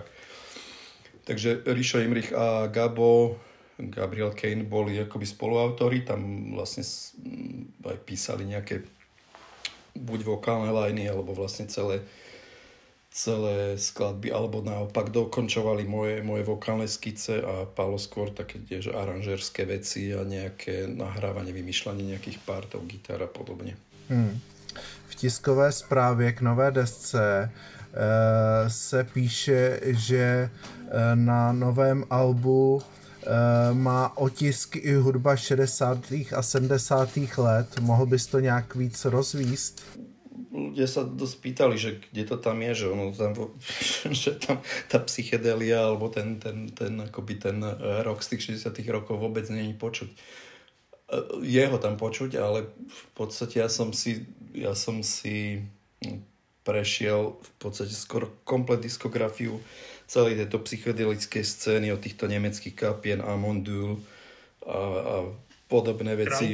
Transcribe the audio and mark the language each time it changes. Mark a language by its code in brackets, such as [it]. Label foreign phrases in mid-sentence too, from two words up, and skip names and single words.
[sk] Takže Rišo Imrich a Gabriel Kane boli akoby spoluautori, tam vlastne aj písali nejaké buď vokálne lajny, alebo vlastne celé skladby, alebo naopak dokončovali moje vokálne skice a Pálo skôr také tiež aranžerské veci a nejaké nahrávanie, vymýšľanie nejakých partov, gitar a podobne. [cs] V tiskové zprávě k nové desce se píše, že na novém albu má otisky i hudba 60. a 70. let. Mohl bys to nějak víc rozvíst? [sk] Ľudia sa dosť pýtali, že kde to tam je, že tam tá psychedelia alebo ten rock z tých 60. rokov vôbec nie je počuť. Je ho tam počuť, ale v podstate ja som si prešiel v podstate skoro komplet diskografiu celej tejto psychedelickej scény od týchto nemeckých kapien Amondul a podobné veci.